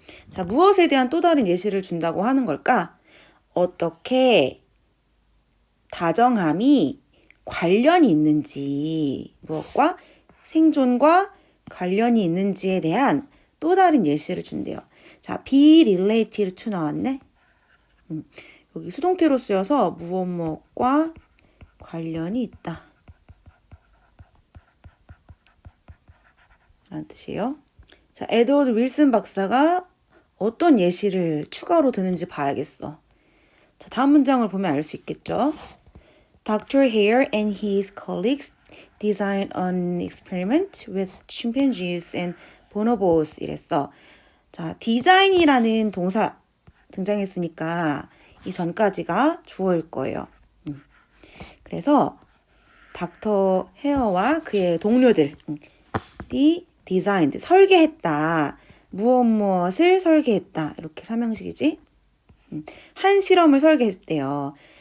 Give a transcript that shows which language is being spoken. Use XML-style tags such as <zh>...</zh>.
<ko>자, 무엇에 대한 또 다른 예시를 준다고 하는 걸까? 어떻게 다정함이 관련이 있는지, 무엇과 생존과 관련이 있는지에 대한 또 다른 예시를 준대요. 자, be related to 나왔네. 여기 수동태로 쓰여서 무엇 무엇과 관련이 있다. 라는 뜻이에요. 자, 에드워드 윌슨 박사가 어떤 예시를 추가로 드는지 봐야겠어. 자, 다음 문장을 보면 알 수 있겠죠.</ko> <en>Dr. Hare and his colleagues designed an experiment with chimpanzees and bonobos</en> <ko>이랬어. 자, 디자인이라는 동사 등장했으니까 이 전까지가 주어일 거예요. 그래서 닥터 헤어와 그의 동료들이 디자인드, 설계했다. 무엇 무엇을 설계했다. 이렇게 삼형식이지. 한 실험을 설계했대요.</ko>